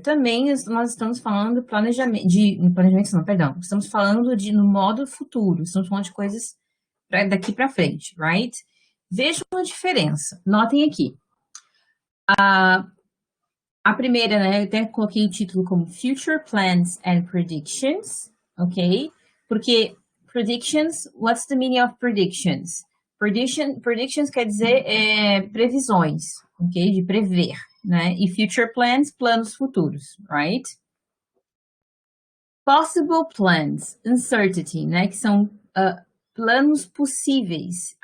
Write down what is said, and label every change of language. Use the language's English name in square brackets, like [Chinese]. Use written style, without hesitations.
[Portuguese] Também nós estamos falando planejamento, estamos falando no modo futuro, estamos falando de coisas daqui para frente, right? Vejam a diferença. Notem aqui. A primeira, né, eu até coloquei o título como [English] Future Plans and Predictions, [Portuguese] ok? Porque [English] predictions, what's the meaning of predictions? [Portuguese] Predictions quer dizer previsões, ok? De prever, né? E future plans, planos futuros, right? [English] Possible plans, uncertainty, [Portuguese] né? Que são planos possíveis.